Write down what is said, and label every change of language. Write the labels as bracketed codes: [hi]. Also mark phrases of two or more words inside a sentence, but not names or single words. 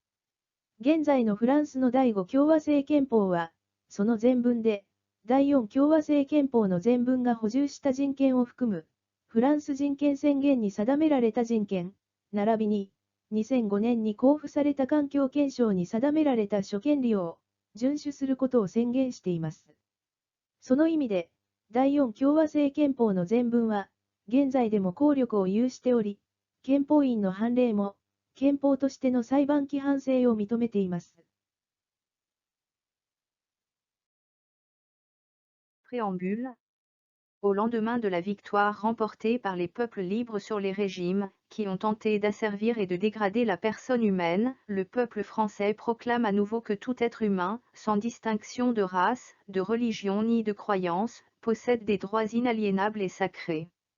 [ja] 現在のフランスの第5共和制憲法は、その全文で、第4共和制憲法の全文が補充した人権を含む、フランス人権宣言に定められた人権、並びに、2005年に公布された環境憲章に定められた諸権利を、遵守することを宣言しています。その意味で、第4共和制憲法の全文は、現在でも効力を有しており、憲法院の判例も、憲法としての裁判規範性を認めています。 [fr] Préambule. Au lendemain de la victoire remportée par les peuples libres sur les régimes, qui ont tenté d'asservir et de dégrader la personne humaine, le peuple français proclame à nouveau que tout être humain, sans distinction de race, de religion ni de croyance, possède des droits inaliénables et sacrés.